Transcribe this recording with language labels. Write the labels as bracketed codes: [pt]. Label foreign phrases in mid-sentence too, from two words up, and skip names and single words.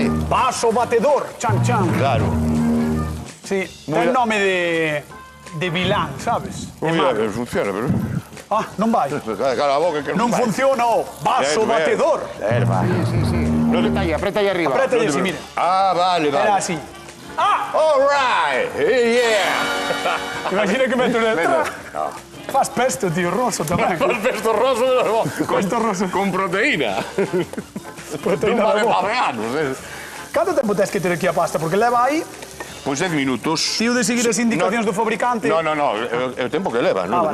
[gl] Vaso batedor. Chan, chan. Claro. Sí, ten nome de vilán, sabes? De Mira, malo. funciona, pero... Non vai. Cala a boca que Non vai. funciona o vaso batedor. Vai. Aprieta aí arriba. Aprieta así, mira. Vale, vale. Era así. [en] All right. Yeah. [gl] Imagina que meto en el... No. Faz pesto, tío, roso tamén. Faz pesto roso, Pesto roso. con proteína. Proteína Non vale da boa. para veganos. Canto tempo tens que ter aquí a pasta? Porque leva aí... Pois 10 minutos. Tío de seguir as indicacións do fabricante. No, é o tempo que leva, non